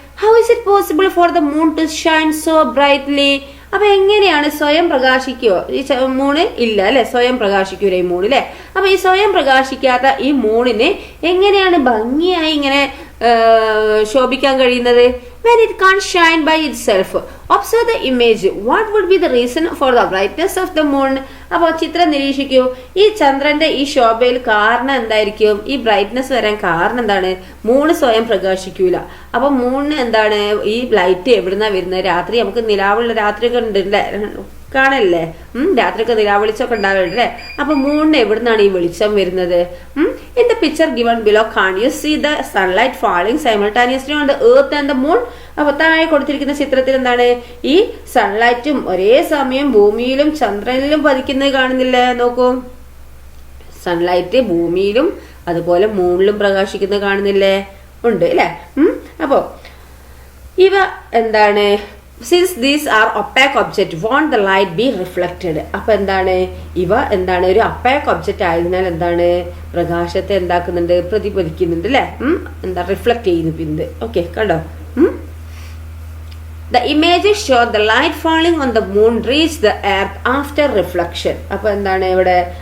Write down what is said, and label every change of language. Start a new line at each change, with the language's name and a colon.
English: How is it possible for the moon to shine so brightly?
Malayalam: അപ്പൊ എങ്ങനെയാണ് സ്വയം പ്രകാശിക്കുവോ ഈ മൂണ്? ഇല്ല അല്ലെ, സ്വയം പ്രകാശിക്കൂല ഈ മൂണ് അല്ലെ. അപ്പൊ ഈ സ്വയം പ്രകാശിക്കാത്ത ഈ മൂണിന് എങ്ങനെയാണ് ഭംഗിയായി ഇങ്ങനെ ശോഭിക്കാൻ കഴിയുന്നത്?
English: when it can't shine by itself. Observe the image. What would be the reason for the brightness of the moon?
Malayalam: അപ്പോൾ ചിത്രം നിരീക്ഷിക്കൂ. ഈ ചന്ദ്രന്റെ ഈ ശോഭയിൽ കാരണം എന്തായിരിക്കും? ഈ ബ്രൈറ്റ്നസ് വരാൻ കാരണം എന്താണ്? മൂണ് സ്വയം പ്രകാശിക്കൂല. അപ്പൊ മൂണിന് എന്താണ് ഈ ലൈറ്റ് എവിടുന്നാ വരുന്നത്? രാത്രി നമുക്ക് നിലാവുള്ള രാത്രിയൊക്കെ ഉണ്ട് അല്ലേ, കാണല്ലേ? രാത്രിയൊക്കെ നിലാവെളിച്ചൊക്കെ ഉണ്ടാവില്ലേ? അപ്പൊ മൂണിന് എവിടുന്നാണ് ഈ വെളിച്ചം വരുന്നത്?
English: In the picture given below can you see the sunlight falling simultaneously on the earth and the moon?
Malayalam: അപ്പൊ താഴെ കൊടുത്തിരിക്കുന്ന ചിത്രത്തിൽ എന്താണ് ഈ സൺലൈറ്റും ഒരേ സമയം ഭൂമിയിലും ചന്ദ്രനിലും പതിക്കുന്നത് കാണുന്നില്ലേ? നോക്കൂ, സൺലൈറ്റ് ഭൂമിയിലും അതുപോലെ മൂണിലും പ്രകാശിക്കുന്നത് കാണുന്നില്ലേ? ഉണ്ട് അല്ലെ. അപ്പോ ഇവ എന്താണ്
English: since these are opaque object won't the light be reflected?
Malayalam: അപ്പൊ എന്താണ് ഇവ എന്താണ് ഒരു അപ്പാക്ക് ഒബ്ജക്റ്റ് ആയതിനാൽ എന്താണ് പ്രകാശത്തെ എന്താക്കുന്നുണ്ട്? പ്രതിഫലിക്കുന്നുണ്ട് അല്ലെ, എന്താ റിഫ്ലക്ട് ചെയ്യുന്നുണ്ട്. ഓക്കെ, കണ്ടോ?
English: The images show the light falling on the moon reach the earth after reflection.
Malayalam: അപ്പോൾ എന്താണ് ഇവിടെ?